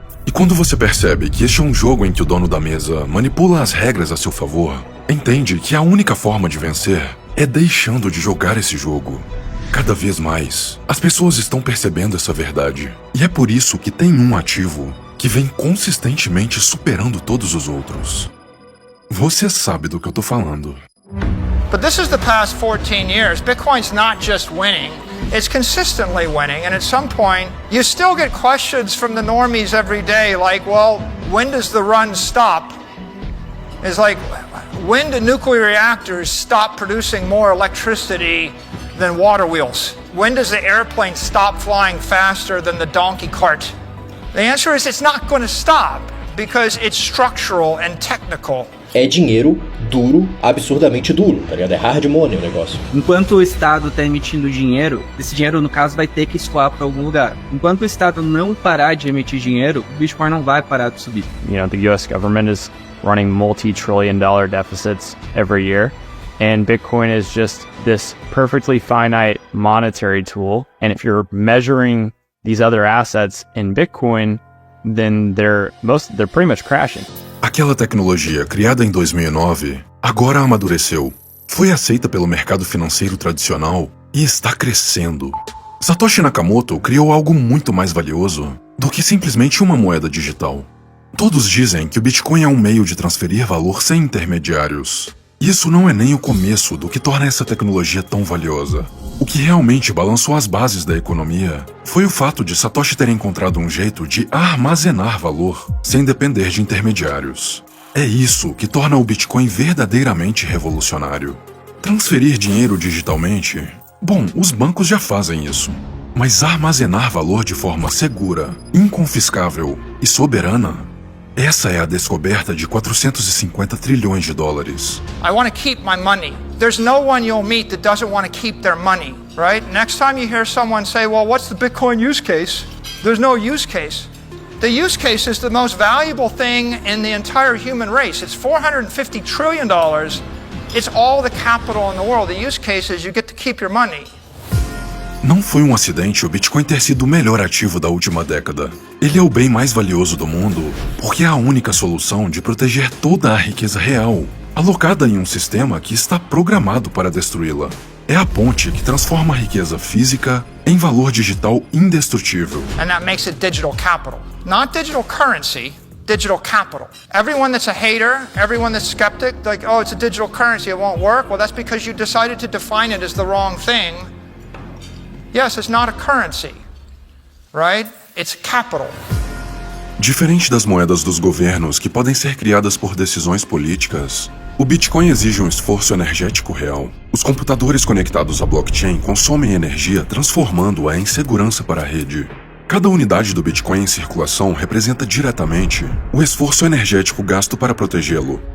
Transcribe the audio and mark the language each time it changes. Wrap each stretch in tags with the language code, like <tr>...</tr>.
<pt>E quando você percebe que este é um jogo em que o dono da mesa manipula as regras a seu favor, entende que a única forma de vencer é deixando de jogar esse jogo. Cada vez mais, as pessoas estão percebendo essa verdade. E é por isso que tem um ativo que vem consistentemente superando todos os outros. Você sabe do que eu tô falando.</pt> <en>But this is the past 14 years. Bitcoin's not just winning, it's consistently winning. And at some point, you still get questions from the normies every day like, well, when does the run stop? It's like, when do nuclear reactors stop producing more electricity than water wheels? When does the airplane stop flying faster than the donkey cart? The answer is it's not going to stop because it's structural and technical.</en> <pt>É dinheiro duro, absurdamente duro, tá ligado? É</pt> <en>hard money</en> <pt>o negócio. Enquanto o Estado está emitindo dinheiro, esse dinheiro, no caso, vai ter que escoar para algum lugar. Enquanto o Estado não parar de emitir dinheiro, o Bitcoin não vai parar de subir.</pt> <en>You know, the US government is running multi-trillion-dollar deficits every year, and Bitcoin is just this perfectly finite monetary tool. And if you're measuring these other assets in Bitcoin, then they're pretty much crashing.</en> <pt>Aquela tecnologia criada em 2009 agora amadureceu, foi aceita pelo mercado financeiro tradicional e está crescendo. Satoshi Nakamoto criou algo muito mais valioso do que simplesmente uma moeda digital. Todos dizem que o Bitcoin é um meio de transferir valor sem intermediários. Isso não é nem o começo do que torna essa tecnologia tão valiosa. O que realmente balançou as bases da economia foi o fato de Satoshi ter encontrado um jeito de armazenar valor sem depender de intermediários. É isso que torna o Bitcoin verdadeiramente revolucionário. Transferir dinheiro digitalmente? Bom, os bancos já fazem isso. Mas armazenar valor de forma segura, inconfiscável e soberana? Essa é a descoberta de 450 trilhões de dólares.</pt> <en>I want to keep my money. There's no one you'll meet that doesn't want to keep their money, right? Next time you hear someone say, well, what's the Bitcoin use case? There's no use case. The use case is the most valuable thing in the entire human race. It's $450 trillion. It's all the capital in the world. The use case is you get to keep your money.</en> <pt>Não foi um acidente o Bitcoin ter sido o melhor ativo da última década. Ele é o bem mais valioso do mundo porque é a única solução de proteger toda a riqueza real, alocada em um sistema que está programado para destruí-la. É a ponte que transforma a riqueza física em valor digital indestrutível.</pt> <en>And that makes it digital capital. Not digital currency, digital capital. Everyone that's a hater, everyone that's skeptic, like, oh, it's a digital currency, it won't work. Well, that's because you decided to define it as the wrong thing. Yes, it's not a currency, right? It's capital.</en> <pt>Diferente das moedas dos governos que podem ser criadas por decisões políticas, o Bitcoin exige um esforço energético real. Os computadores conectados à blockchain consomem energia, transformando-a em segurança para a rede. Cada unidade do Bitcoin em circulação representa diretamente o esforço energético gasto para protegê-lo.</pt>